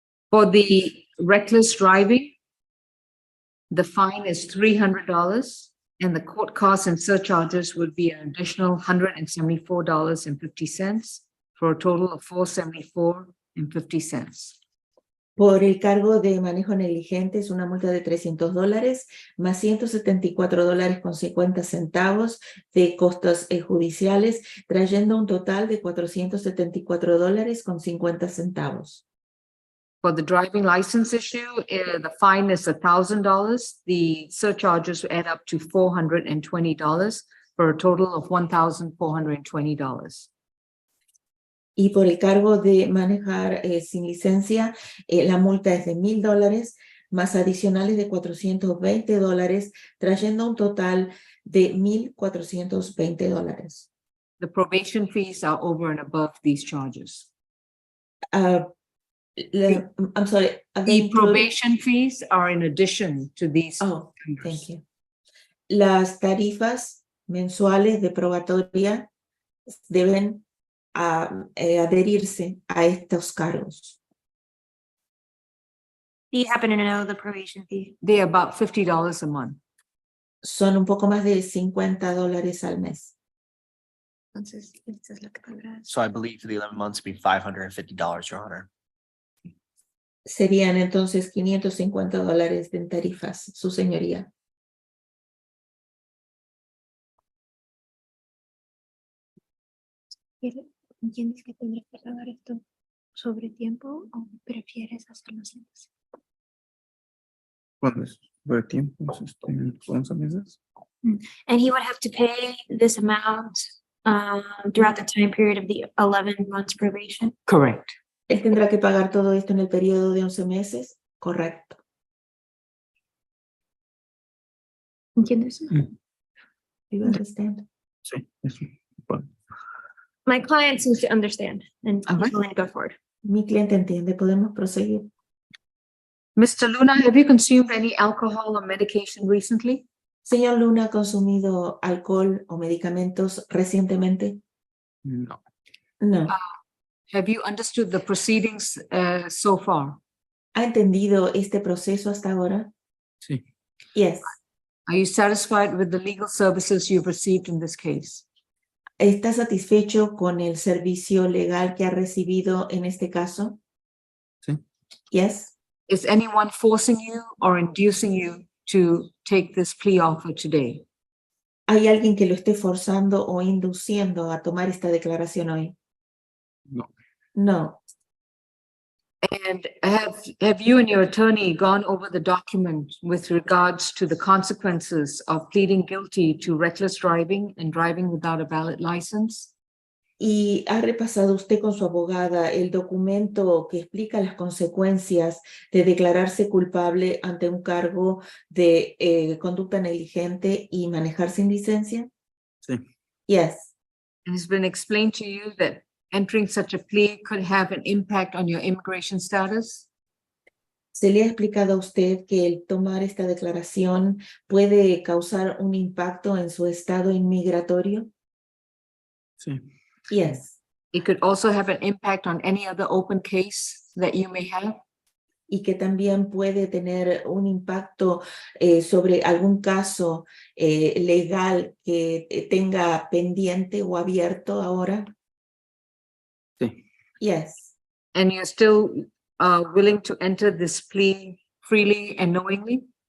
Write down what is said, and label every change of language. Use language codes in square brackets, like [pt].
[en] For the reckless driving, the fine is $300 and the court costs and surcharges would be an additional $174.50 for a total of $474.50. [es] Por el cargo de manejo negligente es una multa de $300 más $174.50 de costos judiciales, trayendo un total de $474.50. [en] For the driving license issue, the fine is $1,000. The surcharges add up to $420 for a total of $1,420. [es] Y por el cargo de manejar sin licencia, la multa es de $1,000 más adicionales de $420, trayendo un total de $1,420. [en] The probation fees are over and above these charges. I'm sorry. The probation fees are in addition to these. Oh, thank you. [es] Las tarifas mensuales de probatoria deben adherirse a estos cargos. [en] Do you happen to know the probation fee? They're about $50 a month. [es] Son un poco más de $50 al mes. Entonces, esta es la que pagarás. [en] So I believe for the 11 months it'd be $550, Your Honor. [es] Serían entonces $550 en tarifas, su señoría. ¿Entiendes que tendrás que pagar esto sobre tiempo o prefieres hacerlo sin hacer? ¿Cuándo es? ¿Sobre tiempo? 11 meses. [en] And he would have to pay this amount throughout the time period of the 11 months probation. Correct. [es] Él tendrá que pagar todo esto en el periodo de 11 meses. Correcto. ¿Entiendes? [en] Do you understand? [es] Sí, eso. Bueno. [en] My client seems to understand and All he's right. willing to go forward. [es] Mi cliente entiende. Podemos proseguir. [en] Mr. Luna, have you consumed any alcohol or medication recently? [es] Señor Luna, ¿ha consumido alcohol o medicamentos recientemente? No. [en] No. Have you understood the proceedings so far? [es] ¿Ha entendido este proceso hasta ahora? Sí. [en] Yes. Are you satisfied with the legal services you've received in this case? [es] ¿Está satisfecho con el servicio legal que ha recibido en este caso? Sí. [en] Yes. Is anyone forcing you or inducing you to take this plea offer today? [es] ¿Hay alguien que lo esté forzando o induciendo a tomar esta declaración hoy? No. [en] No. And have you and your attorney gone over the document with regards to the consequences of pleading guilty to reckless driving and driving without a valid license? [es] ¿Y ha repasado usted con su abogada el documento que explica las consecuencias de declararse culpable ante un cargo de conducta negligente y manejar sin licencia? Sí. [en] Yes. And it's been explained to you that entering such a plea could have an impact on your immigration status? [es] ¿Se le ha explicado a usted que el tomar esta declaración puede causar un impacto en su estado inmigratorio? Sí. [en] Yes. It could also have an impact on any other open case that you may have? [es] Y que también puede tener un impacto sobre algún caso legal que tenga pendiente o abierto ahora? Sí. [en] Yes. And you're still willing to enter this plea freely and knowingly?